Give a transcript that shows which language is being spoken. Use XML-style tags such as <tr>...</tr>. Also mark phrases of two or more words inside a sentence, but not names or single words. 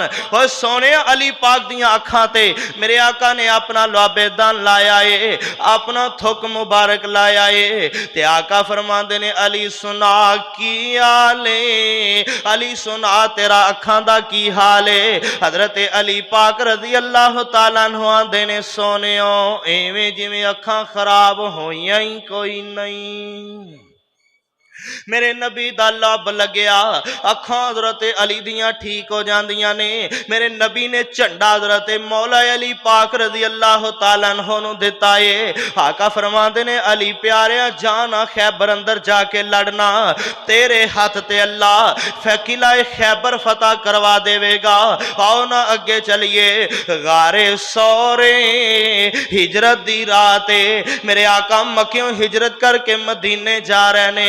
<pa>اور سوہنے علی پاک دیاں اکھاں تے میرے آقا نے اپنا لعاب دہن لایا ہے، اپنا تھک مبارک لایا ہے. تے آقا فرماندے نے علی سنا کی آلے، علی سنا تیرا اکھاں دا کی حال ہے. حضرت علی پاک</pa> <ar>رضی اللہ تعالی عنہ</ar> <pa>آندے نے سوہنیو ایویں جیویں اکھاں خراب ہوئیاں ہی کوئی نہیں. میرے نبی دا لب لگیا، اکھاں حضرت علی دیاں ٹھیک ہو جاندیاں نے. میرے نبی نے جھنڈا حضرت مولا علی پاک</pa> <ar>رضی اللہ تعالی عنہ</ar> <pa>نوں دتا ہے. آقا فرماندے نے علی پیاریا جانا خیبر اندر جاکے لڑنا، تیرے ہتھ تے اللہ قلعہ خیبر فتح کروا دیوے گا. آؤ نا اگے چلیے. غار ثور ہجرت دی رات ہے، میرے آقا مکیوں ہجرت کرکے مدینے جا رہے نے.</pa>